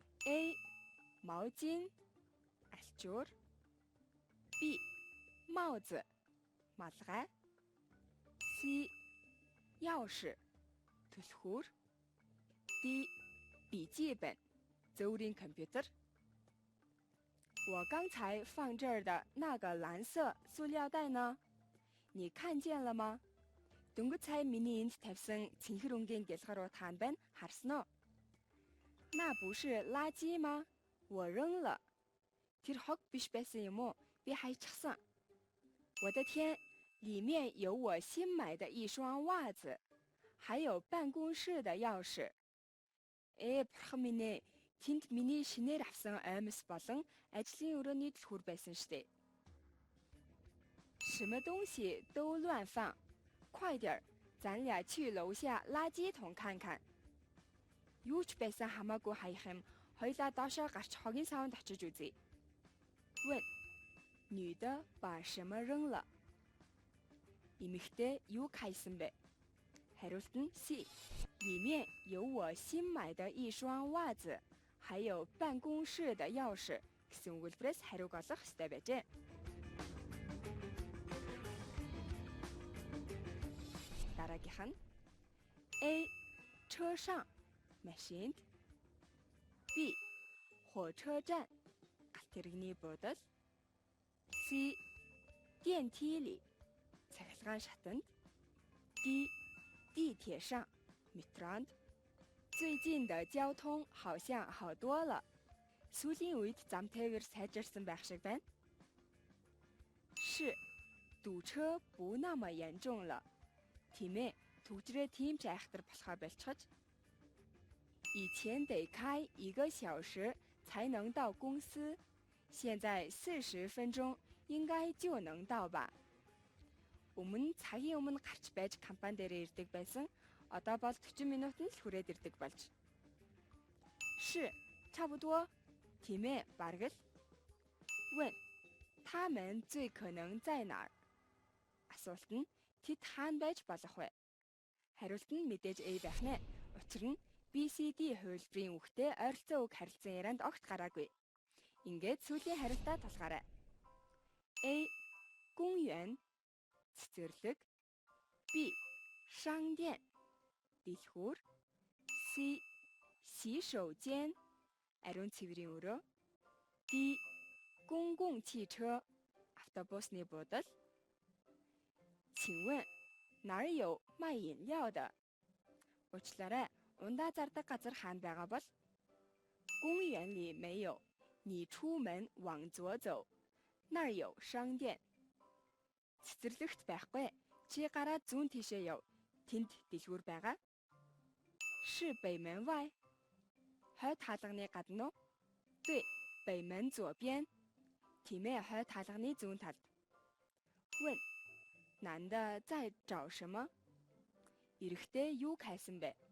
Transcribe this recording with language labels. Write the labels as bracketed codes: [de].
[zh] A. 毛巾 альчуур. B. 帽子 малгай. C. 钥匙 түлхүүр. D. 笔记本 зөвөрийн компьютер. 我刚才放这儿的那个蓝色塑料袋呢？你看见了吗？ [mn] Дөнгөж сая миний энд тавьсан цэнхэр өнгийн гялгарууд хаана байна? Харсан уу? [zh] 那不是垃圾吗？我扔了。 [mn] Тэр хог биш байсан юм уу? Би хайчихсан. [zh] 我的天，里面有我新买的一双袜子，还有办公室的钥匙。 [mn] бурхан минь ээ, тэнд миний шинээр авсан оймос болон ажлын өрөөний түлхүүр байсан штэ. [zh] 什么东西都乱放，快点儿，咱俩去楼下垃圾桶看看。 [mn] Юу ч байсан хамаагүй хаях юм, хоёлаа доошоо гарч хогийн саванд очиж үзье. [zh] 问，女的把什么扔了？ [mn] Эмэгтэй юу хайсан бэ? Хариулт нь C. [zh] 里面有我新买的一双袜子，还有办公室的钥匙 [mn] гэсэн өгүүлбэрээс хариуг олох ёстой байжээ. Дараагийнх нь A. 车上 машинд. B. 火车站 галт тэрэгний буудал. C. 电梯里 цахилгаан шатанд. D. [zh] 地铁上 метронд. 最近的交通好像好多了. [mn] Сүүлийн үед зам тээвэр сайжирсан байх шиг байна. [zh] 是 堵车不那么严重了. [mn] Тийм ээ, түгжрээ тийм ч айхтар болохоо болчихож. [zh] 以前得开1个小时才能到公司，现在40分钟应该就能到吧. [mn] Өмнө цагийн өмнө гарч байж компани дээр ирдэг байсан. Одоо бол 40 минутанд л хүрээд ирдэг болж. [zh] 是差不多. [mn] Тийм ээ, бараг л. [zh] 问他们最可能在哪儿? [mn] Асуулт нь тэд хаана байж болох вэ? Хариулт нь мэдээж A байх нэ. Учир нь BCD хувилбарын үгтэй ойролцоо үг харилцан ярианд огт гараагүй. Ингээд сүүлийн хариултаа тулгаарай. A. [zh] 公园 цэцэрлэг. B. 商店 дэлгүүр. C. [mn] 洗手间 ариун цэврийн өрөө. D. 公共汽车 автобусны буудал. [zh] 请问哪儿有卖饮料的? [mn] Уучлаарай, ундаа зардаг газар хаана байгаа бол? [zh] 公园里没有，你出门往左走，那儿有商店. [mn] Цэцэрлэгт байхгүй. Чи гараад зүүн тийшээ яв. Тэнд дэлгүүр байгаа. [zh] 是北门外 [mn] хойд хаалганы гадна уу? [zh] 对，北门左边. [mn] Тийм ээ, хойд хаалганы зүүн талд. [zh] 问男的在找什么? [mn] Эрэгтэй юу хайсан бэ?